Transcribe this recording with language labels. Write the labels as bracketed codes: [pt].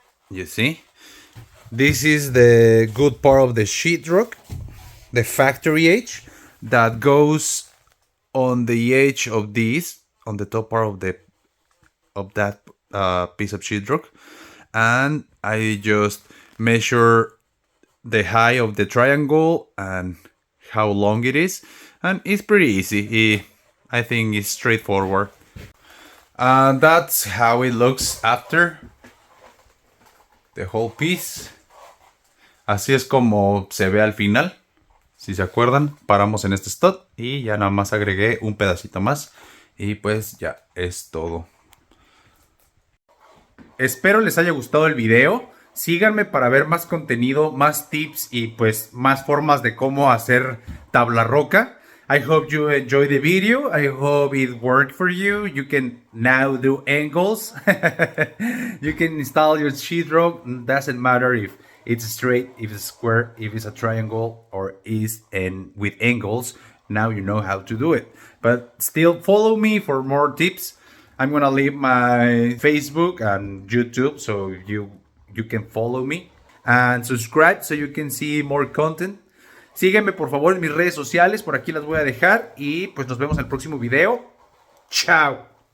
[en] You see, this is the good part of the sheetrock, the factory edge that goes on the edge of this, on the top part of that piece of sheetrock, and I just measure the height of the triangle and how long it is, and it's pretty easy. I think it's straightforward. And that's how it looks after the whole piece. [es] Así es como se ve al final. Si se acuerdan, paramos en este stud y ya nada más agregué un pedacito más y pues ya es todo. Espero les haya gustado el video. Síganme para ver más contenido, más tips y pues más formas de cómo hacer tablaroca. [en] I hope you enjoyed the video. I hope it worked for you. You can now do angles. You can install your sheetrock. Doesn't matter if it's straight, if it's square, if it's a triangle, or is and with angles. Now you know how to do it. But still follow me for more tips. I'm gonna leave my Facebook and YouTube so you can follow me. And subscribe so you can see more content. [es] Sígueme por favor en mis redes sociales, por aquí las voy a dejar. Y pues nos vemos en el próximo video. Chao.